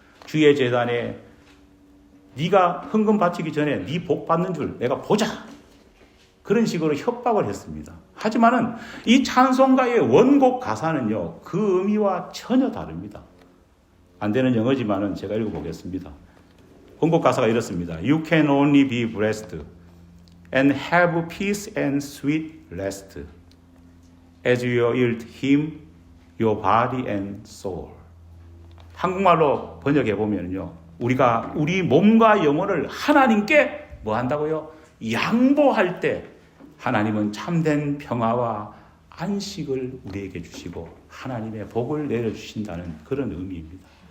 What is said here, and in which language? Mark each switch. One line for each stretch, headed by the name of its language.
Korean: 주의 제단에 네가 헌금 바치기 전에 네 복 받는 줄 내가 보자. 그런 식으로 협박을 했습니다. 하지만은 이 찬송가의 원곡 가사는요, 그 의미와 전혀 다릅니다. 안 되는 영어지만은 제가 읽어보겠습니다. 원곡 가사가 이렇습니다.
English: You can only be blessed and have peace and sweet rest as you yield him your body and soul.
Korean: 한국말로 번역해 보면요, 우리가 우리 몸과 영혼을 하나님께 뭐 한다고요? 양보할 때 하나님은 참된 평화와 안식을 우리에게 주시고 하나님의 복을 내려주신다는 그런 의미입니다.